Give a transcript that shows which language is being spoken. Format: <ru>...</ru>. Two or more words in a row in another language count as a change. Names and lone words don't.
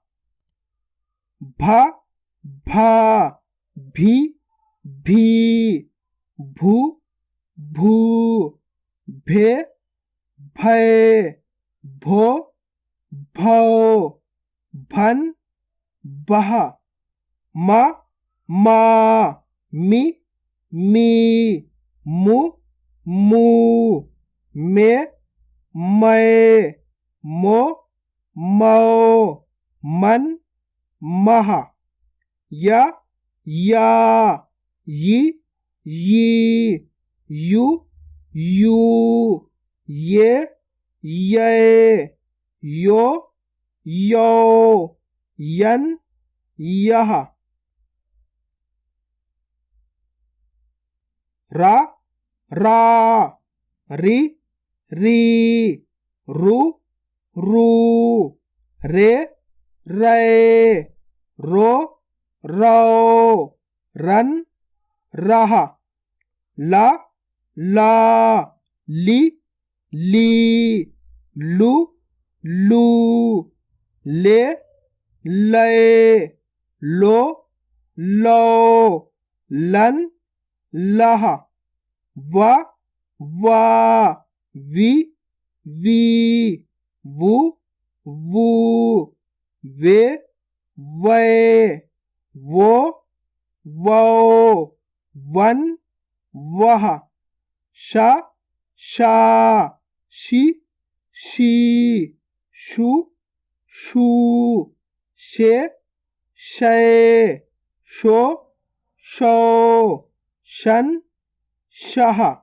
<hi>भा भा, भी भी, भू भू, भे भय, भो भो, भन बह, मा मा, मी मी, मु मू, मे मै, मो मो, मन मह, या या, यी यी, यू यू, ये ये, यो यो, यन यह, रा रा, री री, रू रू, रे रे, रो रो, रन रह, ला ला, ली ली, लू लू, ले ले, लो लो, लन लह, वा वा, वी वी, वू वू, वे वे, वो वो, वन वह, शा शा, शी शी, शू शू, शे शे, शो शो, शन शह,</hi>